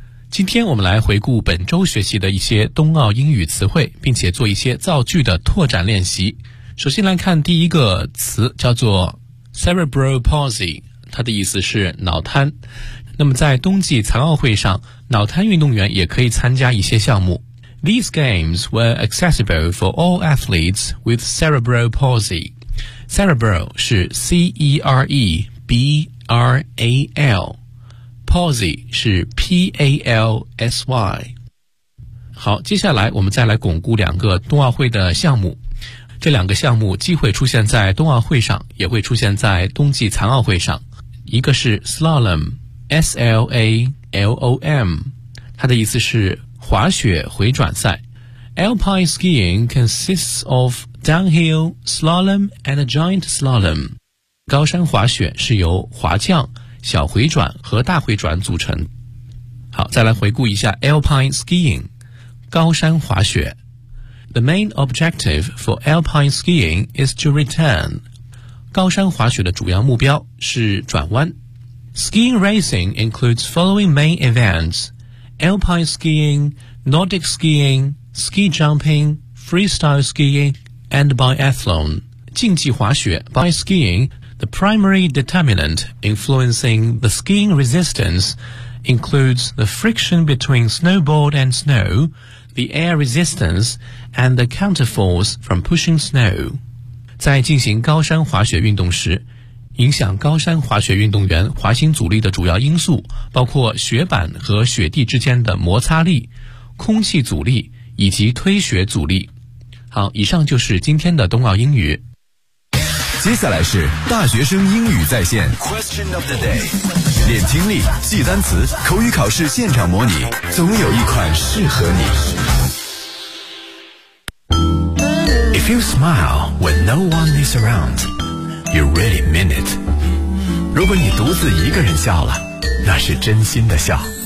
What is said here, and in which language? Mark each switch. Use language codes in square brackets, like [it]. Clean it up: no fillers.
[zh] 今天我们来回顾本周学习的一些冬奥英语词汇，并且做一些造句的拓展练习。首先来看第一个词，叫做 Cerebral Palsy， 它的意思是脑瘫。那么在冬季残奥会上，脑瘫运动员也可以参加一些项目。 [en] These games were accessible for all athletes with cerebral palsy. [zh] Cerebral 是 C-E-R-E-B-R-A-L， Palsy 是 P-A-L-S-Y。好，接下来我们再来巩固两个冬奥会的项目，这两个项目既会出现在冬奥会上，也会出现在冬季残奥会上。一个是 slalom， S-L-A-L-O-M， 它的意思是滑雪回转赛。 [en] Alpine skiing consists of downhill, slalom and a giant slalom。 [zh] 高山滑雪是由滑降、小回转和大回转组成。好，再来回顾一下 Alpine skiing， 高山滑雪。 [en] The main objective for alpine skiing is to return. [zh] 高山滑雪的主要目标是转弯。 [en] Skiing racing includes following main events: alpine skiing, Nordic skiing, ski jumping, freestyle skiing, and biathlon. [zh] 竞技滑雪 [en] by skiing, the primary determinant influencing the skiing resistance includes the friction between snowboard and snow,the air resistance and the counterforce from pushing snow. [zh] 在进行高山滑雪运动时，影响高山滑雪运动员滑行阻力的主要因素包括雪板和雪地之间的摩擦力、空气阻力以及推雪阻力。好，以上就是今天的冬奥英语。接下来是大学生英语在线 [en] Question of the day， [zh] 练听力，记单词，口语考试现场模拟，总有一款适合你。 [en] If you smile when no one is around, you really mean it. [zh] 如果你独自一个人笑了，那是真心的笑。